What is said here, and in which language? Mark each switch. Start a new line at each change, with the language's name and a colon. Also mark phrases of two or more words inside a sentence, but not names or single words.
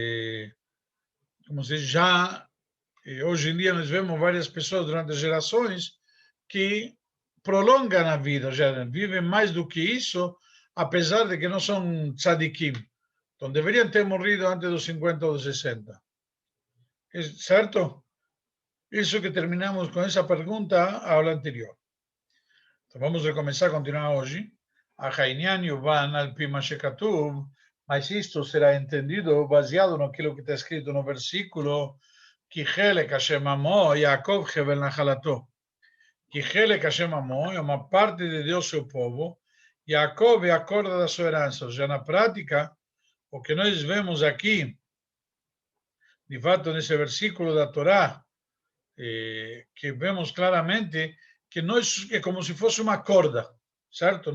Portuguese: como se diz, já, hoje em dia nós vemos várias pessoas durante as gerações que prolongam a vida, já vivem mais do que isso, apesar de que não são tzadikim. Então deveriam ter morrido antes dos 50 ou dos 60. Certo? Isso que terminamos com essa pergunta, a aula anterior. Então vamos recomeçar, continuar hoje.
Hebrew: הענין יובן על פי מה שכתוב,
Portuguese: mas isto será entendido baseado naquilo que está escrito no versículo que
Hebrew: חלק ה' עמו, יעקב חבל נחלתו.
Portuguese: Que
Hebrew: חלק ה' עמו
Portuguese: é uma parte de Deus, seu povo, Yaakov é a corda da sua herança. Ou seja, na prática, o que nós vemos aqui, de fato, nesse versículo da Torá, que vemos claramente que nós é como se fosse uma corda, certo?